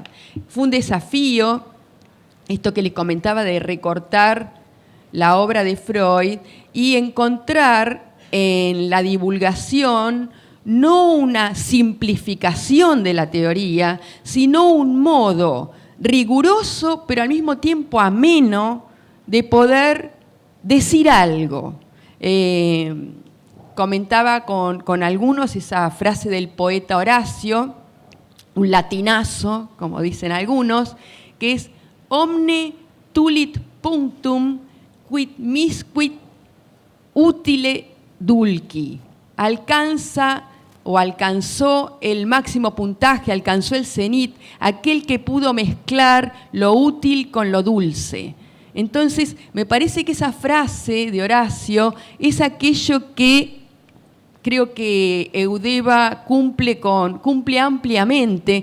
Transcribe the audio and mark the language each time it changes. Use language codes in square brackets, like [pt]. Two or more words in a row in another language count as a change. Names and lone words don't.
[es] Fue un desafío, esto que les comentaba, de recortar la obra de Freud y encontrar en la divulgación no una simplificación de la teoría, sino un modo riguroso, pero al mismo tiempo ameno, de poder decir algo. Comentaba con algunos esa frase del poeta Horacio, un latinazo, como dicen algunos, que es [la] omne tulit punctum quid misquid utile dulci. [es] Alcanzó el máximo puntaje, alcanzó el cenit, aquel que pudo mezclar lo útil con lo dulce. Entonces, me parece que esa frase de Horacio es aquello que creo que Eudeva cumple ampliamente,